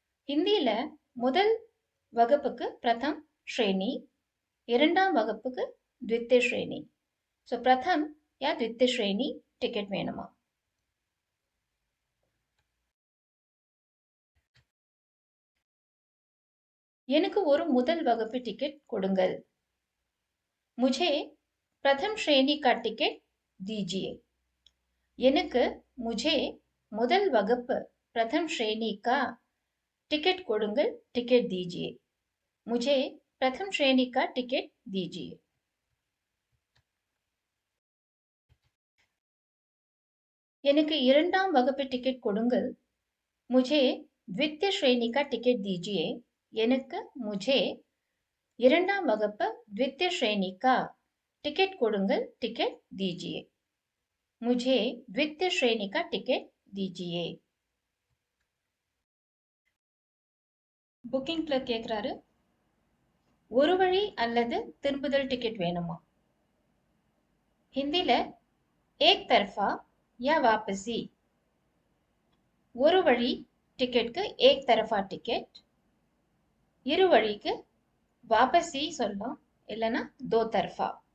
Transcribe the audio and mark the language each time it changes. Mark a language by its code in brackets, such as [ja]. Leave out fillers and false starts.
[ta] ஹிந்தியில முதல் வகுப்புக்கு பிரதம் ஸ்ரேணி, இரண்டாம் வகுப்புக்கு த்வித்திய ஸ்ரேணி. ஸோ பிரதம் யா த்வித்திய ஸ்ரேணி டிக்கெட் வேணுமா? எனக்கு ஒரு முதல் வகுப்பு டிக்கெட் கொடுங்கள். [hi] मुझे प्रथम श्रेणी का टिकट दीजिए. [ta] எனக்கு [hi] मुझे [ta] முதல் வகுப்பு [hi] प्रथम श्रेणी का टिकट [ta] கொடுங்கள், [hi] टिकट दीजिए. मुझे प्रथम श्रेणी का टिकट दीजिए. [ta] எனக்கு இரண்டாம் வகுப்பு டிக்கெட் கொடுங்கள். [hi] मुझे द्वितीय श्रेणी का टिकट दीजिए. [ta] எனக்கு [hi] मुझे [ta] இரண்டாம் வகுப்பு [hi] द्वितीय श्रेणी का टिकट [ta] கொடுங்கள், [hi] टिकट दीजिए. मुझे द्वितीय श्रेणी का टिकट दीजिए. [ta] புக்கிங் கிளர்க் கேட்குறாரு, ஒரு வழி அல்லது திரும்புதல் டிக்கெட் வேணுமா? ஹிந்தியில ஏக் தர்ஃபா யா வாபசி. ஒரு வழி டிக்கெட்க்கு ஏக் தரஃபா டிக்கெட், இரு வழிக்கு வாபசி சொல்லலாம், இல்லைன்னா தோ தர்ஃபா.